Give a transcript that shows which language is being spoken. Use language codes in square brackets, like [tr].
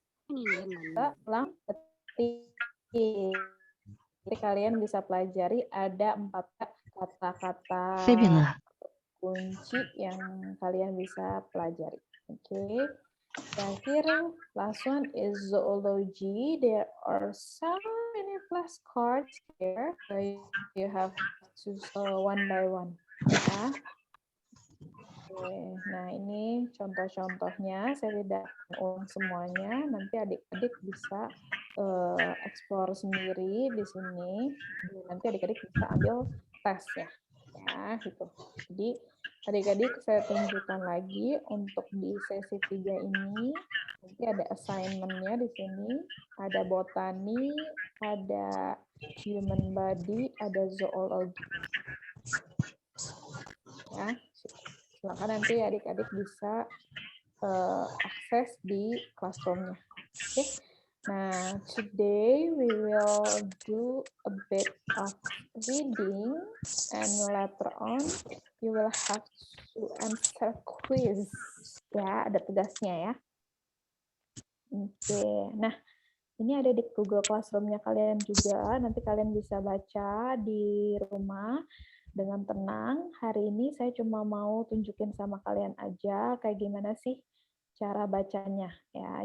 [id] Ulang ketik. Jadi kalian bisa pelajari ada 4 kata-kata Fibula. kunci yang kalian bisa pelajari. [en] Oke. [id] Terakhir, [en] last one is zoology. There are so many flashcards here. So you have to one by one. Ya. Oke. [id] Nah, ini contoh-contohnya. Saya tidak ulang semuanya. Nanti adik-adik bisa explore sendiri di sini. Nanti adik-adik bisa ambil tes ya. Ya, gitu. Jadi adik-adik saya tunjukkan lagi untuk di sesi 3 ini. Nanti ada assignment-nya di sini. Ada botani, ada human body, ada zoology. Ya, silakan nanti adik-adik bisa akses di classroom-nya. Oke. [en] Nah, today we will do a bit of reading and later on you will have to answer quiz. [id] Ya, ada tugasnya ya. Oke. Nah, ini ada di Google Classroom-nya kalian juga. Nanti kalian bisa baca di rumah dengan tenang. Hari ini saya cuma mau tunjukin sama kalian aja kayak gimana sih cara bacanya ya.